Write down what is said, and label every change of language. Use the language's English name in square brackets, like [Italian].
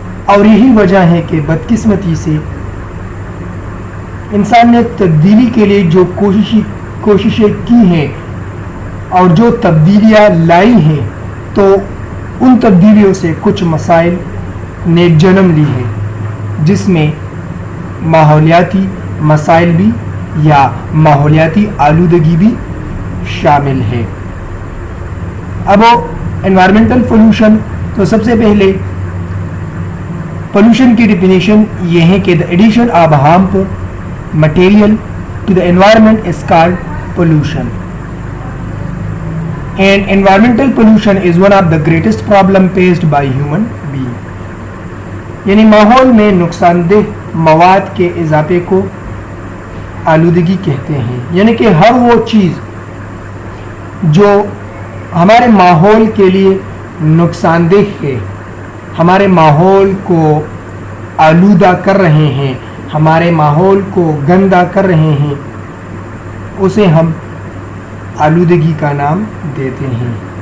[Hindi] और यही वजह है कि बदकिस्मती से इंसान ने तब्दीली के लिए जो कोशिशें की हैं और जो तब्दीलियाँ लाई हैं, तो उन तब्दीलियों से कुछ मसाइल ने जन्म ली है, जिसमें माहौलियाती मसाइल भी या माहौलियाती आलूदगी भी शामिल है। अब एनवायरमेंटल पोल्यूशन, तो सबसे पहले पोल्यूशन की डिफिनीशन ये है कि [English] The addition of harmful material to the environment is called pollution. And environmental pollution is one of the greatest problem faced by human being. [Hindi] यानी माहौल में नुकसानदेह मवाद के इजाफे को आलूदगी कहते हैं। यानी कि हर वो चीज़ जो हमारे माहौल के लिए नुकसानदेह है, हमारे माहौल को आलूदा कर रहे हैं, हमारे माहौल को गंदा कर रहे हैं, उसे हम आलूदगी का नाम देते हैं।